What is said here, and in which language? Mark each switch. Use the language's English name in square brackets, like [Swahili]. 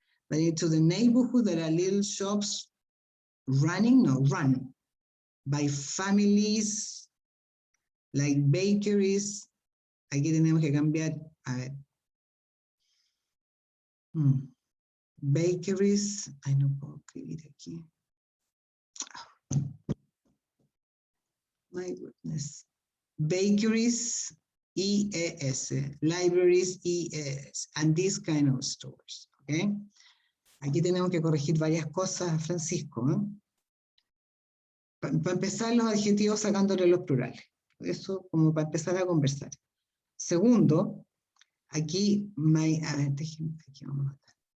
[English] But into the neighborhood, there are little shops run by families, like bakeries. [Spanish] Aquí tenemos que cambiar, a ver. Bakeries, ay, no puedo escribir aquí. [English] My goodness. Bakeries, EAS, libraries, EAS, and these kind of stores, okay? [Spanish] Aquí tenemos que corregir varias cosas, Francisco, ¿eh? Para empezar, los adjetivos sacándole los plurales. Eso como para empezar a conversar. Segundo, aquí, a ver, déjenme, aquí vamos a notar.